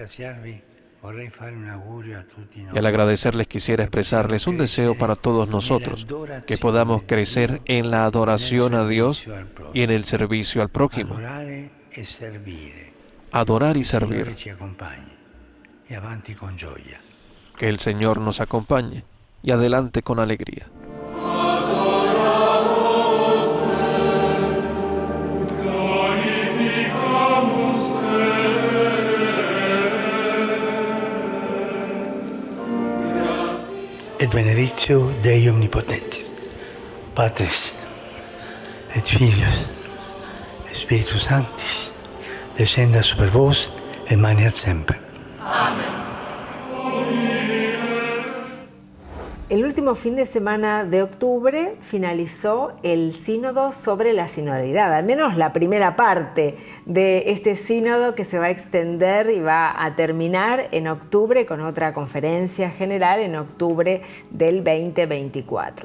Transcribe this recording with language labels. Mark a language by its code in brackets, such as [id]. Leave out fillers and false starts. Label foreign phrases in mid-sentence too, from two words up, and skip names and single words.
[es] Y al agradecerles quisiera expresarles un deseo para todos nosotros, que podamos crecer en la adoración a Dios y en el servicio al prójimo. Adorar y servir. Que el Señor nos acompañe y adelante con alegría. [la] Et benedictio Dei Omnipotenti, Patris et Filius et Spiritus Sanctis, descenda super vos et maniat semper. [es] El último fin de semana de octubre finalizó el sínodo sobre la sinodalidad, al menos la primera parte de este sínodo que se va a extender y va a terminar en octubre con otra conferencia general en octubre del 2024.